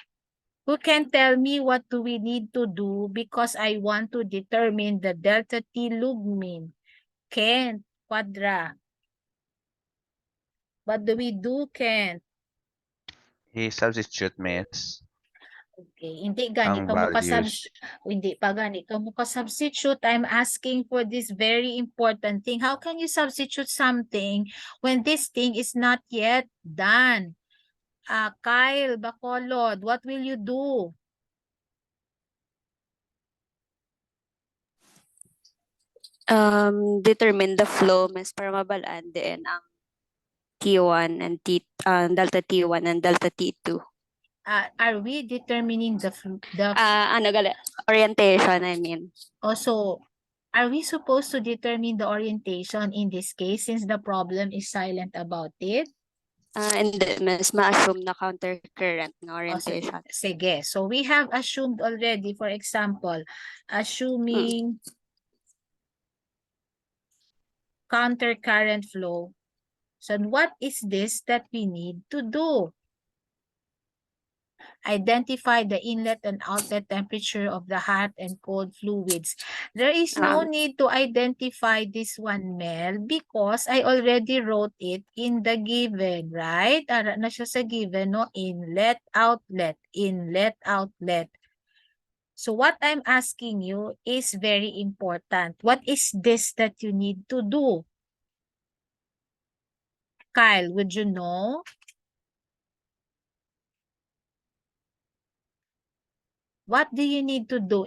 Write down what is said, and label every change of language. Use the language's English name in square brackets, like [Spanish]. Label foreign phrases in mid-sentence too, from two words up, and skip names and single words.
[English] Who can tell me what do we need to do because I want to determine the delta T log mean? Kent, Quadra. What do we do, Kent? [Hiligaynon] I-substitute, miss, Okay, hindi gani ang ka mo values. hindi pa gani ka mo substitute. [English] I'm asking for this very important thing. How can you substitute something when this thing is not yet done? Kyle Bacolod, what will you do? Determine the flow, [Hiligaynon] mas para mabalaan din ang [English] T1 and delta T1 and delta T2. Are we determining the Orientation, I mean. also, are we supposed to determine the orientation in this case since the problem is silent about it? [Hiligaynon] And mas ma-assume na [English] counter current [Hiligaynon] na orientation. Sige. [English] So we have assumed already, for example, assuming counter current flow. So what is this that we need to do? Identify the inlet and outlet temperature of the hot and cold fluids. There is no need to identify this one, Mel, because I already wrote it in the given, right? [Hiligaynon] Ara na siya sa given, no? [English] Inlet, outlet, inlet, outlet. So what I'm asking you is very important. What is this that you need to do? Kyle, would you know? What do you need to do?